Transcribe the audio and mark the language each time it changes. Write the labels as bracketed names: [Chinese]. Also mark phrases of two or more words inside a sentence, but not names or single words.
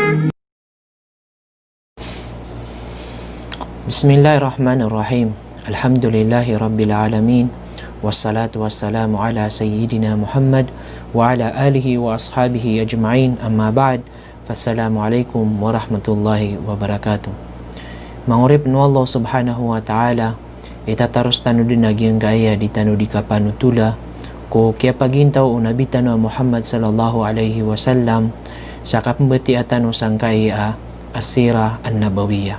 [Arabic] بسم الله الرحمن الرحيم. الحمد لله رب العالمين والصلاة والسلام على سيدنا محمد وعلى آله وأصحابه أجمعين. أما بعد فالسلام عليكم ورحمة الله وبركاته. [Maranao] Mangurip no [Arabic] الله سبحانه وتعالى [Maranao] itatarus tanu din nagyang gaya di tanu di kapanutula ko kaya pagintaw unabita no Muhammad [Arabic] صلى الله عليه وسلم [Maranao] sa kapambati atano sangkay [Arabic] السيرة النبوية.